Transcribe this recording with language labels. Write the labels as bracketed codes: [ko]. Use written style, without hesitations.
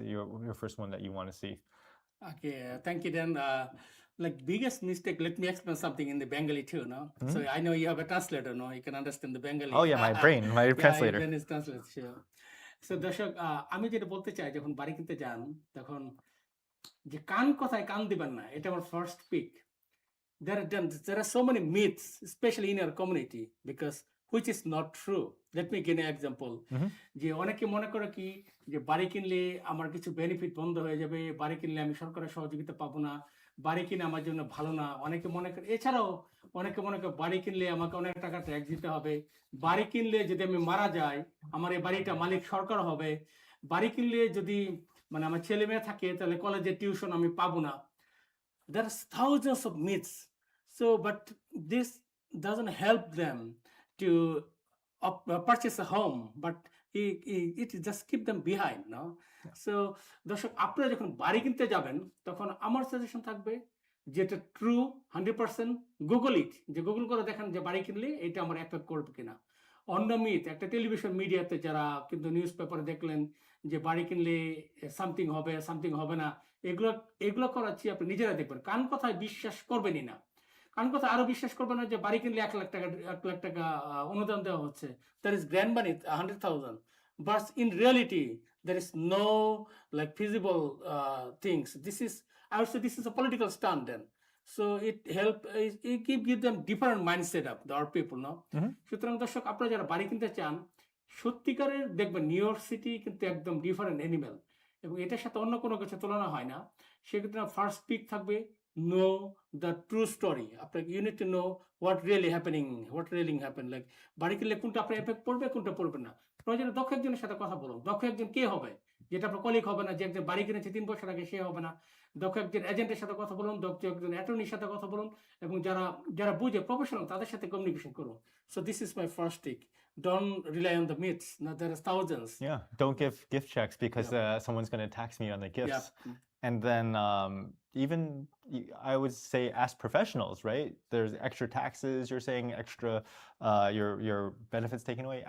[en] Your first one that you want to see? Okay, thank you, Dan. Like biggest mistake, let me explain something in the Bengali too, no? So I know you have a translator, no? You can understand the Bengali. Oh yeah, my brain, my translator. Yeah, is translator, sure. [bn] So দর্শক, আমি যেটা বলতে চাই, যখন বাড়ি কিনতে যান, তখন যে কান কথায় কান দিবেন না, এটা আমার first pick. [en] There are so many myths, especially in our community, because which is not true. Let me give an example. [bn] যে অনেকে মনে করে কি, যে বাড়ি কিনলে আমার কিছু বেনিফিট বন্ধ হয়ে যাবে, বাড়ি কিনলে আমি সরকারের সহযোগিতা পাবো না, বাড়ি কিনে আমার জন্য ভালো না। অনেকে মনে করে, এছাড়াও অনেকে মনে করে বাড়ি কিনলে আমাকে অনেক টাকা ট্যাক্স দিতে হবে, বাড়ি কিনলে যদি আমি মারা যাই আমার এই বাড়িটা মালিক সরকার হবে, বাড়ি কিনলে যদি মানে আমার ছেলে মেয়ে থাকে তাহলে কলেজের টিউশন আমি পাবো না। [en] There are thousands of myths. So, but this doesn't help them to purchase a home, but it just keep them behind, no? [bn] So, দর্শক আপনারা যখন বাড়ি কিনতে যাবেন তখন আমার সাজেশন থাকবে যেটা ট্রু 100% [en] Google it, [bn] যে গুগল করে দেখেন যে বাড়ি কিনলে এটা আমার এফেক্ট করবে কিনা। অন্য মিথ একটা টেলিভিশন মিডিয়াতে যারা কিন্তু নিউজ পেপারে দেখলেন যে বাড়ি কিনলে সামথিং হবে না, এগুলো এগুলো করাচ্ছি আপনি নিজেরা দেখবেন, কান কথায় বিশ্বাস করবেনই না। কারণ কথা আরো বিশ্বাস করবেন না যে বাড়ি কিনলে 1 লাখ টাকা অনুদান দেওয়া হচ্ছে, [en] That is grand money 100,000, but in reality there is no like feasible things. I would say this is a political stunt then. So it give them different mindset of our people, no? [bn] সুতরাং দর্শক আপনারা যারা বাড়ি কিনতে চান সত্যিকারের দেখবেন new York city কিন্তু একদম ডিফারেন্ট অ্যানিমেল, এবং এটার সাথে অন্য কোনো কিছু তুলনা হয় না। সেক্ষেত্রে [en] first peak [bn] থাকবে [en] know the true story. You need to know what really happened. [bn] Like বাড়ি কিনলে কোনটা আপনার এফেক্ট পড়বে কোনটা পড়বে না। প্রয়োজনে দক্ষ একজনের সাথে কথা বলুন। দক্ষ একজন কে হবে, যেটা আপনার কলিগ হবে না, যে একজন বাড়ি কিনেছে 3 বছর আগে সে হবে না। দক্ষ একজন এজেন্টের সাথে কথা বলুন, দক্ষ একজন অ্যাটর্নির সাথে কথা বলুন, এবং যারা বুঝে প্রফেশনাল তাদের সাথে কমিউনিকেশন করুন। [en] So this is my first take. Don't rely on the myths. Now there are thousands. Yeah, don't give gift checks because someone's going to tax me on the gifts. And then even I would say ask professionals, right? There's extra taxes, you're saying extra your benefits taken away.